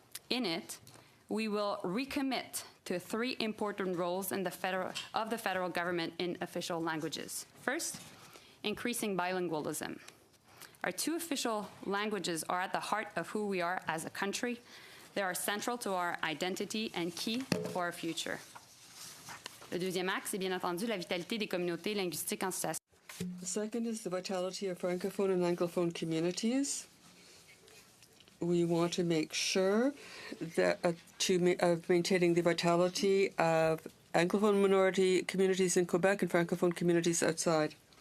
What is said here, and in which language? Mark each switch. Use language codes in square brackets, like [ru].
[en] In it, we will recommit to 3 important roles in the federal government in official languages. First, increasing bilingualism. Our 2 official languages are at the heart of who we are as a country. They are central to our identity and key for our future. [fr] Le deuxième axe, c'est bien entendu la vitalité des communautés linguistiques en situation. [en] The second is the vitality of Francophone and Anglophone communities. We want to make sure that of maintaining the vitality of Anglophone minority communities in Quebec and Francophone communities outside.